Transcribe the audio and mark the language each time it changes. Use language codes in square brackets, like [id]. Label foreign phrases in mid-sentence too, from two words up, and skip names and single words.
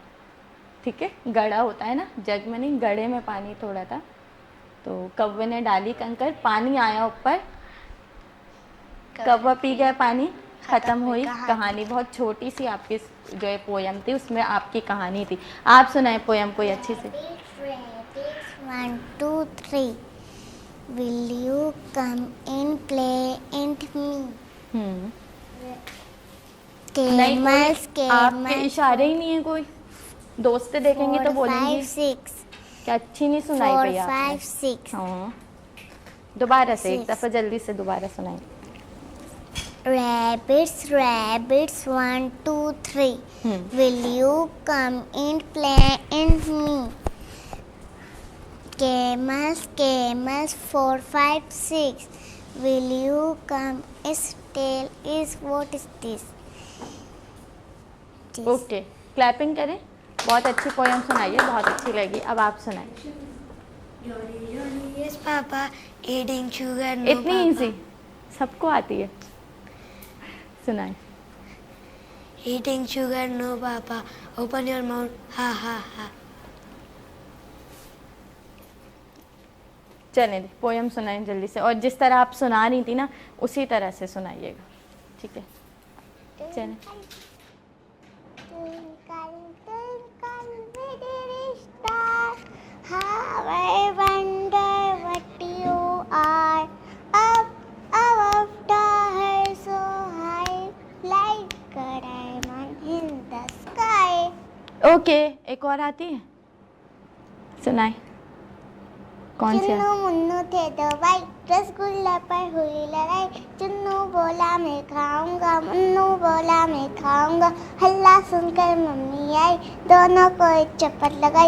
[hi] ठीक है, गड़ा होता है ना, जग में नहीं, गड़े में पानी थोड़ा था। तो कौवे ने डाली कंकर, पानी आया ऊपर, कौवा पी गया पानी, खत्म हुई कहानी। बहुत छोटी सी आपकी जो है पोयम थी, उसमें आपकी कहानी थी। आप सुनाए पोयम कोई अच्छी से। [en] Rabbits 1, 2, 3. Will you come in play and me? Camels, [hi] आपके इशारे ही नहीं है कोई, दोस्त देखेंगे तो बोलेंगे [en] 4, 5, 6. [hi] क्या अच्छी नहीं सुनाई [en] 4, [hi] भैया [en] 5, 6. [hi] हाँ, दोबारा से एक [en] 6. [hi] दफा जल्दी से दोबारा सुनाई। [en] Rabbits 1, 2, 3. Will you come in play and me? Camels 4, 5, 6. Will you come? Its tail is what is this? [hi] ओके, क्लैपिंग करें। बहुत अच्छी पोयम सुनाई है, बहुत अच्छी लगी। अब आप सुनाइए। [en] Yes, Papa. Eating sugar, no, [hi] इतनी [en] Papa. [hi] इजी, सबको आती है। सुनाए। [en] Eating sugar, no, Papa. Open your mouth, ha ha ha. [hi] चलें, पोयम सुनाएं जल्दी से, और जिस तरह आप सुना रही थी ना, उसी तरह से सुनाइएगा। ठीक है, चलें। [en] How I wonder what you are, up above the hair so high, like a diamond in the sky. [hi] ओके, एक और आती है, सुनाए। कौन सी? चुन्नू मुन्नू थे दो भाई, रसगुल्ला पर हुई लड़ाई। चुन्नू बोला मैं खाऊंगा, मुन्नू बोला मैं खाऊंगा। हल्ला सुनकर मम्मी आई, दोनों को एक चप्पल लगाई।